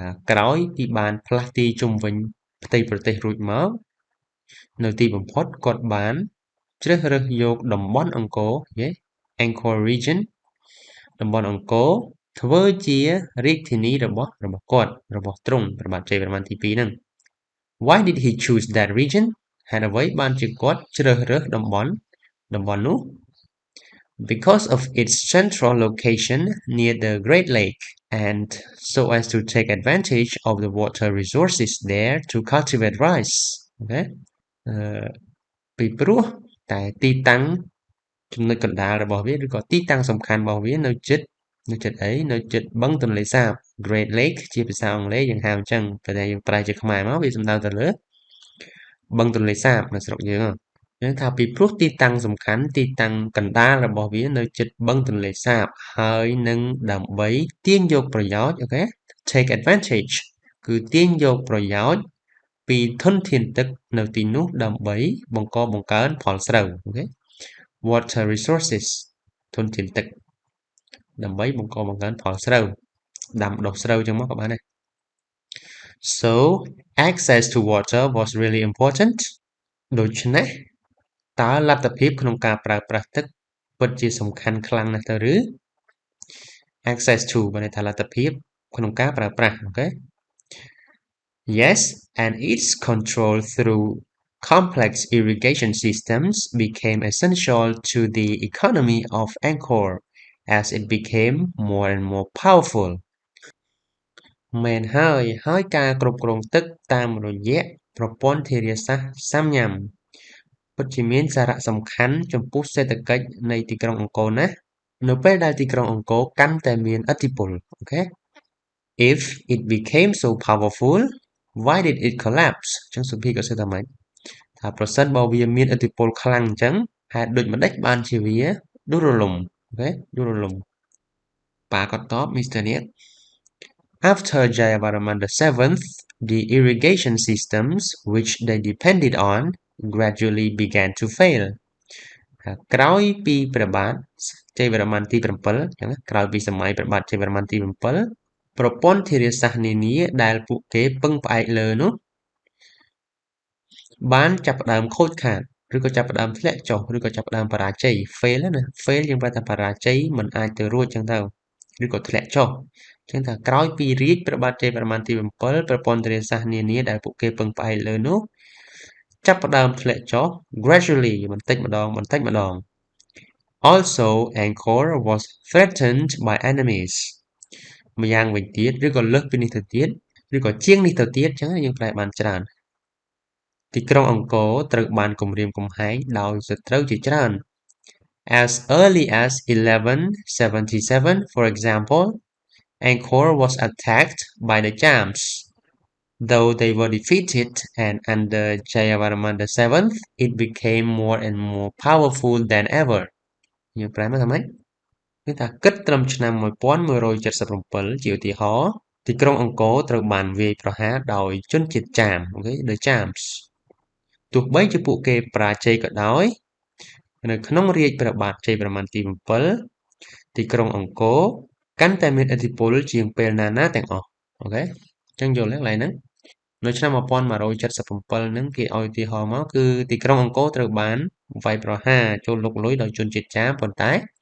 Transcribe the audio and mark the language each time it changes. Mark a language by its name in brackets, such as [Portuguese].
[Khmer] ក្រោយពីបានផ្លាស់ទីជុំវិញផ្ទៃប្រទេសរួចមកនៅទីបំផុតគាត់បានជ្រើសរើសយកតំបន់អង្គរ Angkor region តំបន់អង្គរធ្វើជារាជធានីរបស់គាត់របស់ទ្រង់ព្រះបាទជ័យវរ្ម័នទី2ហ្នឹង [English] Why did he choose that region? [Khmer] ហេតុអ្វីបានជាគាត់ជ្រើសរើសតំបន់នោះ [English] Because of its central location near the Great Lake and so as to take advantage of the water resources there to cultivate rice. Okay? [Khmer] ពីព្រោះតែទីតាំងចំណុចកណ្ដាលរបស់វាឬក៏ទីតាំងសំខាន់របស់វានៅជិតអីនៅជិតបឹងទន្លេសាប Great Lake ជាភាសាអង់គ្លេសយើងហៅអញ្ចឹងតែយើងប្រែជាខ្មែរមកវាសំដៅទៅលើ បឹងទន្លេសាបនៅស្រុកយើងយើងថាពីព្រោះទីតាំងសំខាន់ទីតាំងកណ្ដាលរបស់វានៅជិតបឹងទន្លេសាបហើយនឹងដើម្បីទាញយកប្រយោជន៍អូខេ [English] take advantage [Khmer] គឺទាញយកប្រយោជន៍ពីធនធានទឹកនៅទីនោះដើម្បីបង្កើនផលស្រូវអូខេ [English] water resources [Khmer] ធនធានទឹកដើម្បីបង្កើនផលស្រូវដាំដុះស្រូវចឹងមកក៏បានដែរ [English] So access to water was really important [Khmer] ដូច្នេះតើលទ្ធភាពក្នុងការប្រើប្រាស់ទឹកពិតជាសំខាន់ខ្លាំងណាស់ទៅឬ access to បានន័យថាលទ្ធភាពក្នុងការប្រើប្រាស់អូខេ [English] Yes, and its control through complex irrigation systems became essential to the economy of Angkor as it became more and more powerful. [Khmer] មែនហើយការគ្រប់គ្រងទឹកតាមរយៈប្រព័ន្ធធារាសាស្ត្រសាមញ្ញពិតជាមានសារៈសំខាន់ចំពោះសេដ្ឋកិច្ចនៃទីក្រុងអង្គរណាស់នៅពេលដែលទីក្រុងអង្គរកាន់តែមានឥទ្ធិពលអូខេ [English] If it became so powerful why did it collapse [Khmer] អញ្ចឹងសុភាក៏សួរថាម៉េចថាប្រសិនបើវាមានឥទ្ធិពលខ្លាំងអញ្ចឹងហេតុដូចម្ដេចបានជាវាដួលរលំអូខេដួលរលំប៉ាគាត់តប Mr. [English] នេះ After Jayavarman VII, the irrigation systems which they depended on gradually began to fail. [Khmer] ក្រោយពីព្រះបាទជ័យវរ្ម័នទី7អញ្ចឹងក្រោយពីសម័យព្រះបាទជ័យវរ្ម័នទី7ប្រព័ន្ធធារាសាស្ត្រនានាដែលពួកគេពឹងផ្អែកលើនោះ បានចាប់ផ្ដើមខូចខាតឬក៏ចាប់ផ្ដើមធ្លាក់ចុះឬក៏ចាប់ផ្ដើមបរាជ័យ fail ណា fail យើងប្រែថាបរាជ័យមិនអាចទៅរួចអញ្ចឹងទៅឬក៏ធ្លាក់ចុះអញ្ចឹងថាក្រោយពីរាជព្រះបាទជ័យវរ្ម័នទី7ប្រព័ន្ធធារាសាស្ត្រនានាដែលពួកគេពឹងផ្អែកលើនោះចាប់ផ្ដើមធ្លាក់ចុះ gradually បន្តិចម្ដង [English] Also, Angkor was threatened by enemies. [Khmer] ម្យ៉ាងវិញទៀតឬក៏លើសពីនេះទៅទៀតឬក៏ជាងនេះទៅទៀតអញ្ចឹងយើងប្រែបានច្រើនទីក្រុងអង្គរត្រូវបានគំរាមកំហែងដោយសត្រូវជាច្រើន [English] As early as 1177, for example, Angkor was attacked by the Chams. Though they were defeated and under Jayavarman VII, it became more and more powerful than ever. [Khmer] យើងប្រែមកថាម៉េចគឺថាគិតត្រឹមឆ្នាំ1177ជាឧទាហរណ៍ទីក្រុងអង្គរត្រូវបានវាយប្រហារដោយជនជាតិចាមអូខេ The Chams ទោះបីជាពួកគេបរាជ័យក៏ដោយនៅក្នុងរាជព្រះបាទជ័យវរ្ម័នទី7ទីក្រុងអង្គរកាន់តែមានឥទ្ធិពលជាងពេលណាទាំងអស់អូខេអញ្ចឹងយល់ទេកន្លែងហ្នឹងនៅឆ្នាំ1177ហ្នឹងគេឲ្យឧទាហរណ៍មកគឺទីក្រុងអង្គរត្រូវបានវាយប្រហារចូលលុកលុយដោយជនជាតិចាមប៉ុន្តែ